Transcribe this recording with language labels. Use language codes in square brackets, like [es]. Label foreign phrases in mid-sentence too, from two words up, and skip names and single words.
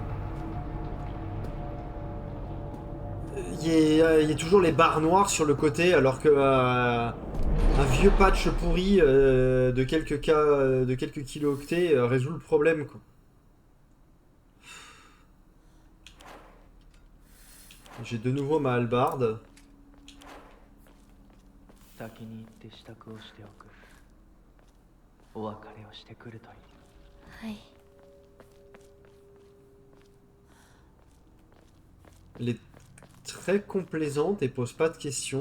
[fr] il y ait toujours les barres noires sur le côté, alors que un vieux patch pourri de quelques kilo-octets résout le problème, quoi. J'ai de nouveau ma hallebarde. [ja] 先に行って支度をしておく。お別れをしてくるといい。はい。 [fr] Elle est très complaisante et pose pas de questions.